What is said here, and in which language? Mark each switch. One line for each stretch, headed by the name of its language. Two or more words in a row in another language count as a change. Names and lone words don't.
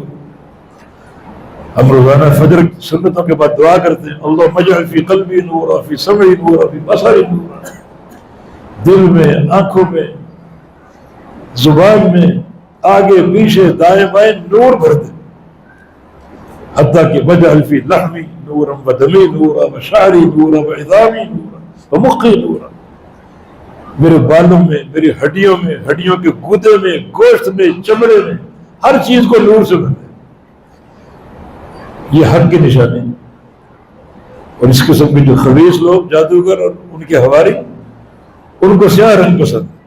Urdu: ہم روزانہ فجر سنتوں کے بعد دعا کرتے ہیں،
Arabic: اللہم اجعل فی قلبی نورا، فی سمعی نورا، فی بصری نورا.
Urdu: دل میں، آنکھوں میں، زبان میں، آگے پیچھے، دائیں بائیں نور بھر دے. حتیٰ کہ
Arabic: وجعل فی لحمی نورا و دمی نورا و شعری نورا و عظامی نورا و مخی نورا.
Urdu: میرے بالوں میں، میری ہڈیوں میں، ہڈیوں کے گودے میں، گوشت میں، چمڑے میں، ہر چیز کو نور سے بھر دے. یہ حق کی نشانی. اور اس قسم کے جو خبیث لوگ، جادوگر اور ان کے حواری، ان کو سیاہ رنگ پسند.